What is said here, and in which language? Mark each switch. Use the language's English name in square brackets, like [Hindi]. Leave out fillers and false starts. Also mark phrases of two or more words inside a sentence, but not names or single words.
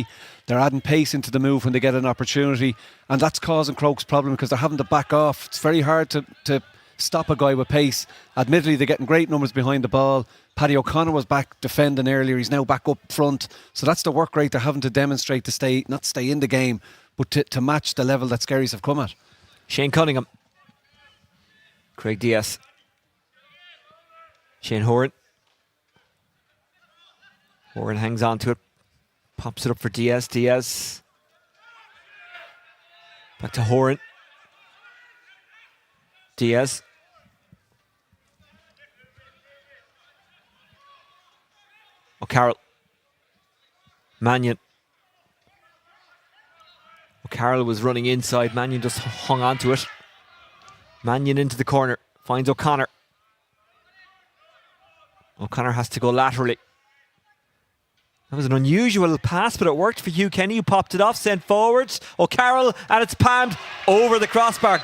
[English] They're adding pace into the move when they get an opportunity, and that's causing Crokes problem because they're having to back off. It's very hard to stop a guy with pace. Admittedly, they're getting great numbers behind the ball. Paddy O'Connor was back defending earlier. He's now back up front. So that's the work rate they're having to demonstrate to not stay in the game, but to match the level that Skerries have come at. Shane Cunningham. Craig Diaz. Shane Horan. Horan hangs on to it. Pops it up for Diaz. Diaz. Back to Horan. Diaz. O'Carroll. Mannion. O'Carroll was running inside. Mannion just hung on to it. Mannion into the corner. Finds O'Connor. O'Connor has to go laterally. That was an unusual pass, but it worked for Hugh Kenny, who popped it off, sent forwards. O'Carroll, and it's palmed over the crossbar.